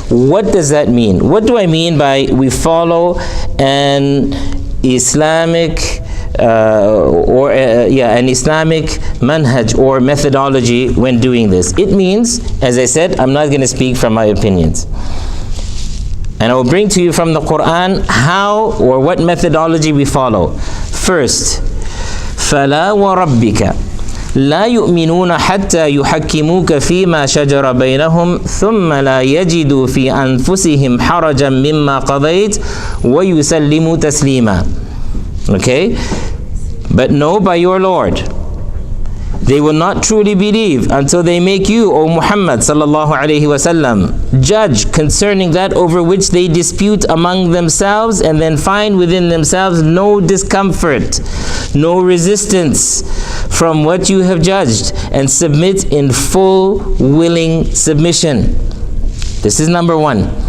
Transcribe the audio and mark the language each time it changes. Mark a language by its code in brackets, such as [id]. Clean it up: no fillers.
[en] What does that mean? What do I mean by we follow an Islamic an Islamic manhaj or methodology when doing this. It means, as I said, I'm not going to speak from my opinions. And I will bring to you from the Quran how or what methodology we follow. [ar] First, فَلَا وَرَبِّكَ لا يؤمنون حتى يحكموك فيما شجر بينهم ثم لا يجدوا في أنفسهم حرجا مما قضيت ويسلموا تسليما. [en] Okay? But know by your Lord, they will not truly believe until they make you, O Muhammad sallallahu alaihi wasallam, judge concerning that over which they dispute among themselves, and then find within themselves no discomfort, no resistance from what you have judged, and submit in full willing submission. This is number one.